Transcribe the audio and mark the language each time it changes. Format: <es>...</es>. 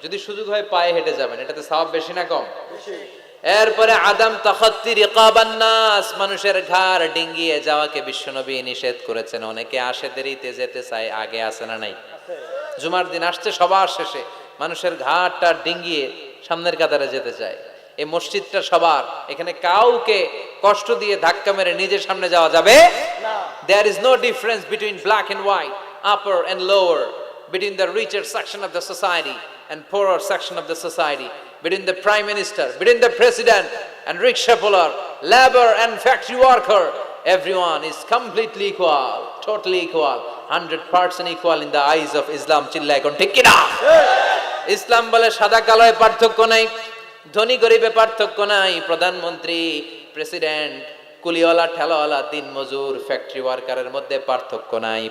<bn>যদি সুযোগ হয় পায়ে হেঁটে যাবেন, এটাতে সওয়াব বেশি না কম? এরপরে</bn> <ar>আদম তাখাত্তি রিকাবান নাস,</ar> <bn>মানুষের ঘাড় ডিঙ্গিয়ে যাওয়াকে বিশ্বনবী নিষেধ করেছেন। অনেকে আসে দেরিতে, যেতে চায়, আগে আসে না নাই? জুমার দিন আসছে সবার শেষে, মানুষের ঘাড়টা ডিঙ্গিয়ে সামনের কাতারে যেতে চায়। এই মসজিদটা সবার, এখানে কাউকে কষ্ট দিয়ে ধাক্কা মেরে নিজের সামনে যাওয়া যাবে না।</bn> <en>There is no difference between black and white, upper and lower, between the richer section of the society and poorer section of the society, between the prime minister, between the president and rickshaw puller, labor and factory worker. Everyone is completely equal, totally equal, 100% equal in the eyes of Islam.</en> <bn>চিল্লায় এখন ঠিক কিনা? ইসলাম বলে সাদা কালোয় পার্থক্য নাই, ধনী গরিবে পার্থক্য নাই, প্রধানমন্ত্রী, প্রেসিডেন্ট, কুলিওয়ালা, ঠেলাওয়ালা, দিন মজুর, ফ্যাক্টরি ওয়ার্কারের মধ্যে পার্থক্য নাই।</bn>